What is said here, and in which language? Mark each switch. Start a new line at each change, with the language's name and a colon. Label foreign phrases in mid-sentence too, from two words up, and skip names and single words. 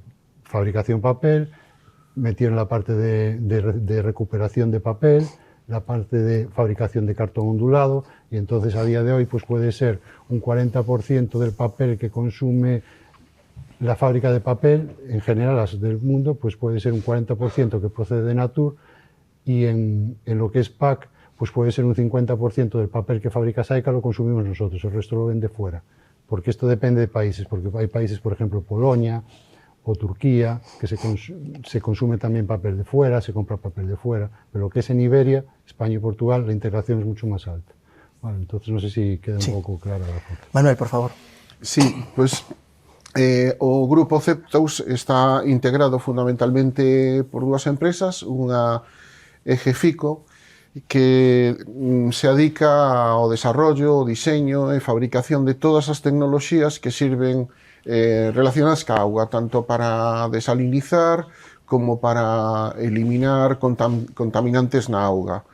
Spanish: Fabricación papel, metieron la parte de recuperación de papel, la parte de fabricación de cartón ondulado, y entonces a día de hoy pues puede ser un 40% del papel que consume la fábrica de papel, en general las del mundo, pues puede ser un 40% que procede de Natur, y en lo que es PAC, pues puede ser un 50% del papel que fabrica Saica lo consumimos nosotros, el resto lo vende fuera. Porque esto depende de países, porque hay países, por ejemplo, Polonia o Turquía, que se consume también papel de fuera, se compra papel de fuera, pero lo que es en Iberia, España y Portugal, la integración es mucho más alta. Bueno, entonces no sé si queda
Galician: un pouco clara a foto.
Spanish: Manuel, por favor.
Galician: Sí, pues o Grupo Cetus está integrado fundamentalmente por 2 empresas, unha Egefico, que se dedica ao desarrollo, o diseño e fabricación de todas as tecnoloxías que sirven relacionadas ca auga, tanto para desalinizar como para eliminar contaminantes na auga.